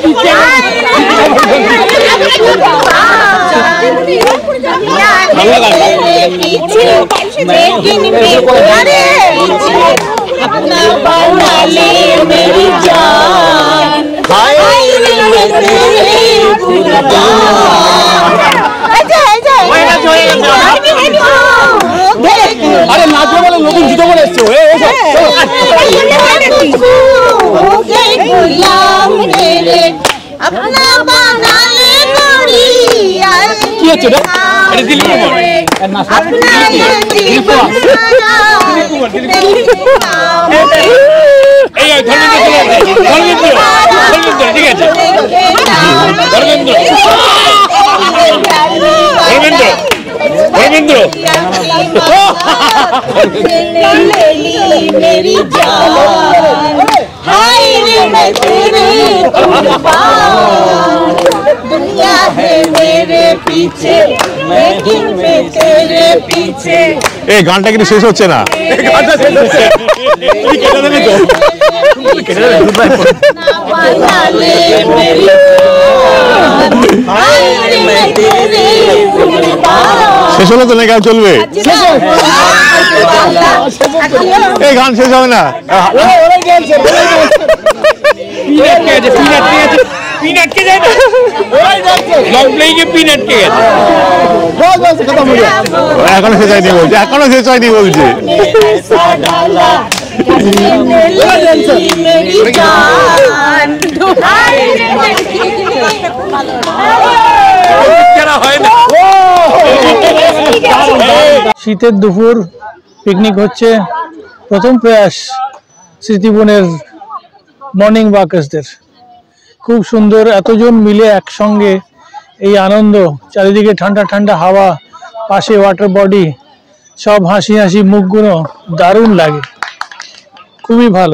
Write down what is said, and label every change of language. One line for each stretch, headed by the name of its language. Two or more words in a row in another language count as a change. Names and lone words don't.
Hindi: पीछे लेकिन मेरे अपना बना ले मेरी जान, हाय रे तेरे कुर्बान।
Bangla: আরে নাচবে বলে নতুন জুতো পরে এসছো।
Hindi: गुलाम मेरे अपना बना ले गोरी,
Bangla: কি হচ্ছে রে? এটা দিলীপ কুমার।
Hindi: अपना ये जीवन सारा
Bangla: এই ধর্মেন্দ্র ঠিক আছে ধর্মেন্দ্র ধর্মেন্দ্র
Hindi: ले ली मेरी जान, हाय रे मैं तेरे कुर्बान, दुनिया है मेरे पीछे लेकिन मैं तेरे पीछे।
Bangla: এই গানটা কিন্তু শেষ হচ্ছে না।
Hindi: बना ले मेरी जान, हाय रे मैं तेरे कुर्बान।
Bangla: শেষ হলে তো নেই চলবে। এই গান শেষ হবে না। পিন আটকে যায় না,
English: long playing
Bangla: এ পিন আটকে গেছে। এখনো শেষ হয়নি বলছে, এখনো শেষ হয়নি বলছে।
Hindi: मेरी जान, हाय रे
Bangla: শীতের দুপুর পিকনিক হচ্ছে, প্রথম প্রয়াস স্মৃতিবনের
English: morning walkers.
Bangla: খুব সুন্দর, এতজন মিলে একসঙ্গে এই আনন্দ, চারিদিকে ঠান্ডা ঠান্ডা হাওয়া, পাশে
English: water body,
Bangla: সব হাসি হাসি মুখগুলো দারুণ লাগে, খুবই ভালো।